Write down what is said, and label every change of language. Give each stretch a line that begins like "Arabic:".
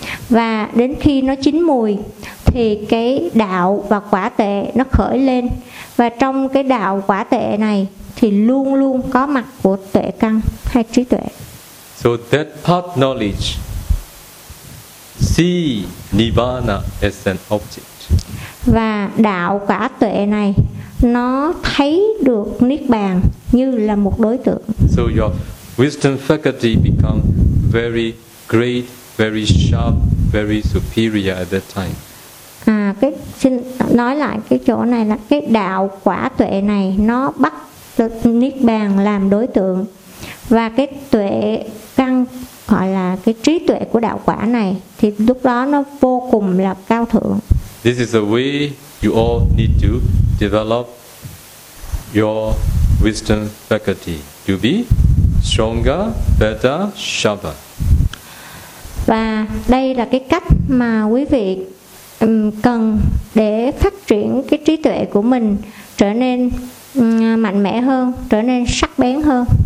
Vietnamese: Và đến khi nó chín mùi thì cái đạo và quả tệ nó khởi lên. Và trong cái đạo quả tệ này thì luôn luôn có mặt của tuệ căn hay trí tuệ.
English: So that path knowledge see Nirvana as an object.
Vietnamese: Và đạo quả tệ này nó thấy được Niết Bàn như là một đối tượng.
English: So your wisdom faculty become very great, very sharp, very superior at that time.
Vietnamese: Xin nói lại cái chỗ này là cái đạo quả tuệ này nó bắt Niết Bàn làm đối tượng. Và cái tuệ căn gọi là cái trí tuệ của đạo quả này thì lúc đó nó vô cùng là cao thượng.
English: This is the way you all need to develop your wisdom faculty to be stronger, better, sharper.
Vietnamese: Và đây là cái cách mà quý vị cần để phát triển cái trí tuệ của mình trở nên mạnh mẽ hơn, trở nên sắc bén hơn.